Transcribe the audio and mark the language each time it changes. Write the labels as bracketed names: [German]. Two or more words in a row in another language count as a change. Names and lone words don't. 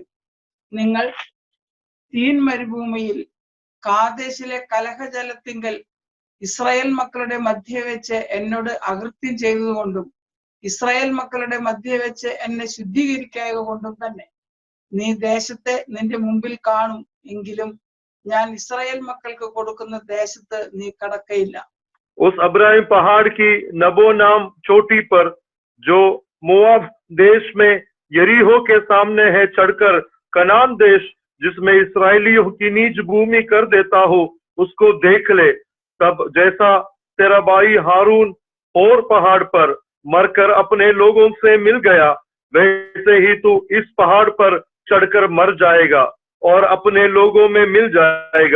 [Malayalam] നിങ്ങൾ സീൻ മരുഭൂമിയിൽ കാദേശിലെ കലഹജലത്തിങ്കൽ ഇസ്രായേൽ മക്കളുടെ മധ്യേ വെച്ച് എന്നോട് അകൃത്യം ചെയ്തതുകൊണ്ടും ഇസ്രായേൽ മക്കളുടെ മധ്യേ വെച്ച് എന്നെ ശുദ്ധീകരിക്കായ കൊണ്ടും തന്നെ നീ ദേശത്തെ നിന്റെ മുമ്പിൽ കാണും, എങ്കിലും ഞാൻ ഇസ്രായേൽ മക്കൾക്ക് കൊടുക്കുന്ന ദേശത്ത് നീ കടക്കയില്ല. [Hindi] उस अब्राहिम पहाड़ की नबो नाम चोटी पर जो मोआब देश में यरीहो के सामने है चढ़कर कनान देश जिसमें इसराइलियों की नीच भूमि कर देता हो उसको देख ले। तब जैसा तेरा भाई हारून और पहाड़ पर मरकर अपने लोगों से मिल गया, वैसे ही तू इस पहाड़ पर चढ़कर मर जाएगा और अपने लोगों में मिल जाएगा।